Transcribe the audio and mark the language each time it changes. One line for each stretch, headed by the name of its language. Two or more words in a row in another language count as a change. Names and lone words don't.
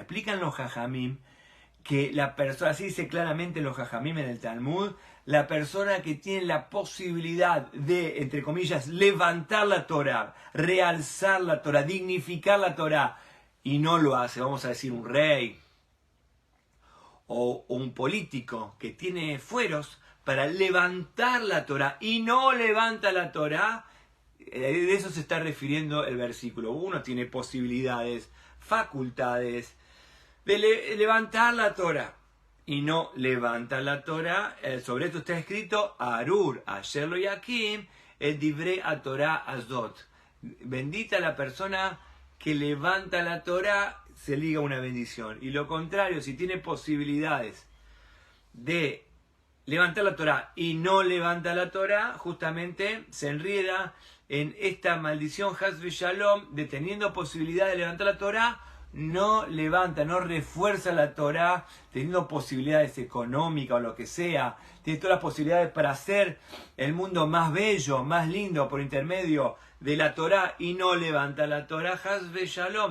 Spanish: Explican los Jajamim que la persona, así dice claramente los Jajamim en el Talmud, la persona que tiene la posibilidad de, entre comillas, levantar la Torah, realzar la Torah, dignificar la Torah, y no lo hace, vamos a decir un rey o un político que tiene fueros para levantar la Torah y no levanta la Torah, de eso se está refiriendo el versículo. Uno tiene posibilidades, facultades de levantar la Torah y no levanta la Torah. Sobre esto está escrito
Hebrew: ארור אשר לא יקים את דברי התורה הזאת.
Spanish: Bendita la persona que levanta la Torah, se liga una bendición. Y lo contrario, si tiene posibilidades de levantar la Torah y no levanta la Torah, justamente se enrieda en esta maldición
Hebrew: חס ושלום,
Spanish: de teniendo posibilidad de levantar la Torah, no levanta, no refuerza la Torah, teniendo posibilidades económicas o lo que sea, tiene todas las posibilidades para hacer el mundo más bello, más lindo por intermedio de la Torah y no levanta la Torah,
Hebrew: חס ושלום.